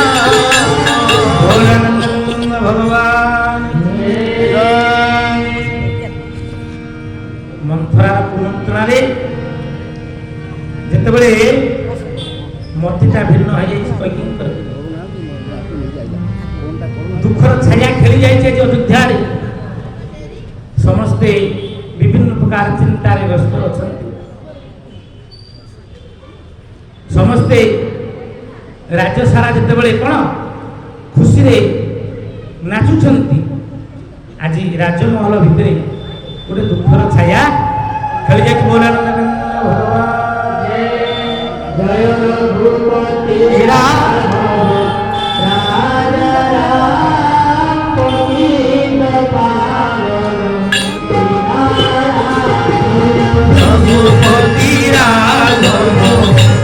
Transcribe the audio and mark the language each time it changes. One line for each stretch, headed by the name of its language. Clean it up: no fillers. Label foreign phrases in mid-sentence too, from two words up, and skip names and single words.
Odia: ଭୋଳାନନ୍ଦ ଭଗବାନ ମନ୍ଥରା କୁମନ୍ତ୍ରା ରେ ଯେତେବେଳେ ମତିଟା ଭିନ୍ନ ହୋ ଯାଇ ଦୁଖର ଛାୟା ଖେଳି ଯାଏ ଅଯୋଧ୍ୟା ରେ ସମସ୍ତେ ବିଭିନ୍ନ ପ୍ରକାର ଚିନ୍ତା ରେ ବ୍ୟସ୍ତ ଅଛନ୍ତି ସମସ୍ତେ ରାଜ୍ୟ ସାରା ଯେତେବେଳେ କୋନ ଖୁସି ରେ ନାଚୁଛନ୍ତି ଆଜ ରାଜମହଲ ଭିତରେ ଗୋଟେ ଦୁଖର ଛାୟା ଖେଳି ଯାଏ ବୋଲାନନ୍ଦ ଭଗବାନ ଜୟ ରଘୁପତି ରାମ ରଘୁପତି ରାଘବ